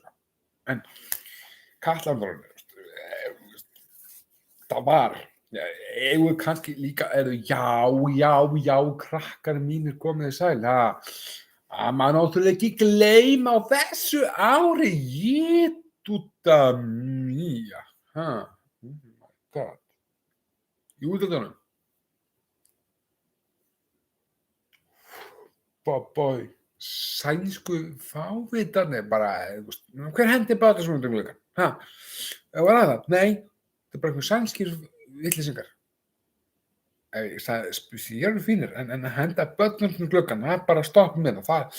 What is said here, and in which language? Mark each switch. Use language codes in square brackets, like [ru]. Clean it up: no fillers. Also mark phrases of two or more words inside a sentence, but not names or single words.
[is] En Katla, það var, eigum við kannski líka, já, krakkar mínir komið sæl, að maður náttúrulega ekki gleyma á þessu ári, jétúta mía, [en] oh my god, [is] í útlöndunum, Bói, sænsku fávitarnir bara, hver hendi bara svona út gluggann? Var það? Nei, þetta er bara einhver sænskir vitleysingar. Ég sagði, ég eru fínir, en að henda börnum út gluggann, það er bara stopp með það.